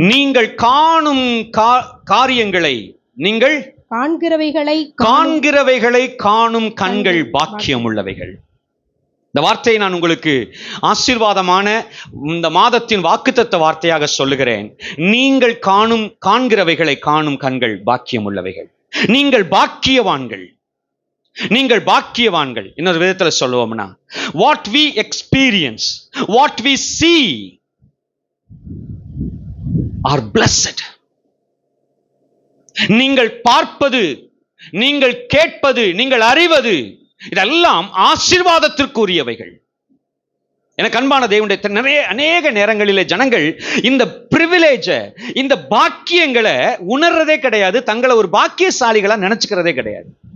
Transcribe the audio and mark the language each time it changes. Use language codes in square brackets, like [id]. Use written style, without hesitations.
[ta] நீங்கள் காணும் காரியங்களை, நீங்கள் காண்கிறவைகளை காணும் கண்கள் பாக்கியமுள்ளவைகள். இந்த வார்த்தையை நான் உங்களுக்கு ஆசீர்வாதமான இந்த மாதத்தின் வாக்குத்தத்த வார்த்தையாக சொல்லுகிறேன். நீங்கள் காண்கிறவைகளை காணும் கண்கள் பாக்கியமுள்ளவைகள். நீங்கள் பாக்கியவான்கள், நீங்கள் பாக்கியவான்கள். இன்னொரு விதத்தில் சொல்லுவோம்னா, [en] what we experience, what we see are blessed. [ta] நீங்கள் பார்ப்பது, நீங்கள் கேட்பது, நீங்கள் அறிவது, இதெல்லாம் ஆசீர்வாதத்திற்குரியவைகள். எனக்கு அன்பான தேவனுடைய அநேக நேரங்களிலே ஜனங்கள் இந்த பிரிவிலேஜ, இந்த பாக்கியங்களை உணர்றதே கிடையாது, தங்களை ஒரு பாக்கியசாலிகளா நினைச்சுக்கிறதே கிடையாது.